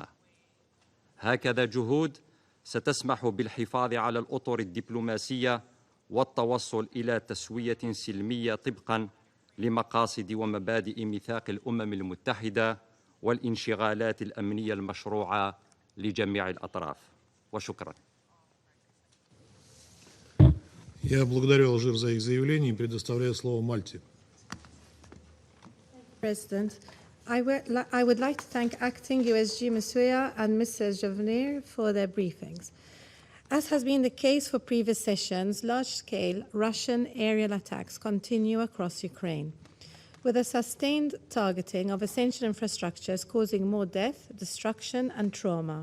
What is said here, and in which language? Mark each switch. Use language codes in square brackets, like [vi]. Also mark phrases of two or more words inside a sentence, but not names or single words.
[ar] هكذا جهود ستسمح بالحفاظ على الأطر الدبلوماسية والتوصل إلى تسوية سلمية طبقاً لمقاصد ومبادئ ميثاق الأمم المتحدة والانشغالات الأمنية المشروعة لجميع الأطراف. وشكراً. [ru] Я благодарю Алжир за их заявление и предоставляю слово Мальте. [en] President, I would like to thank Acting USG Masuya and Mrs. Jovenir for their briefings. As has been the case for previous sessions, large-scale Russian aerial attacks continue across Ukraine, with a sustained targeting of essential infrastructures causing more death, destruction, and trauma.